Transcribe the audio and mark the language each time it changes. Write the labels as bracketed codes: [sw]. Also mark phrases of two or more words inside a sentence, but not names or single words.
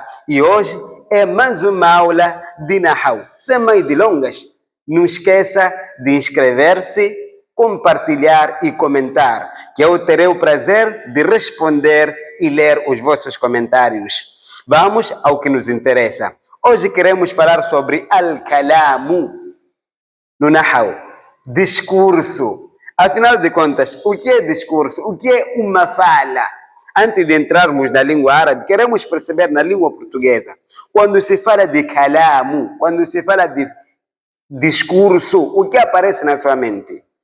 [pt] E hoje é mais uma aula de Nahaw. Sem mais delongas, não esqueça de inscrever-se, compartilhar e comentar, que eu terei o prazer de responder e ler os vossos comentários. Vamos ao que nos interessa. Hoje queremos falar sobre al-kalamu no Nahaw, discurso. Afinal de contas, o que é discurso? O que é uma fala? Antes de entrarmos na língua árabe, queremos perceber na língua portuguesa. Quando se fala de kalamu, quando se fala de discurso, o que aparece na sua mente?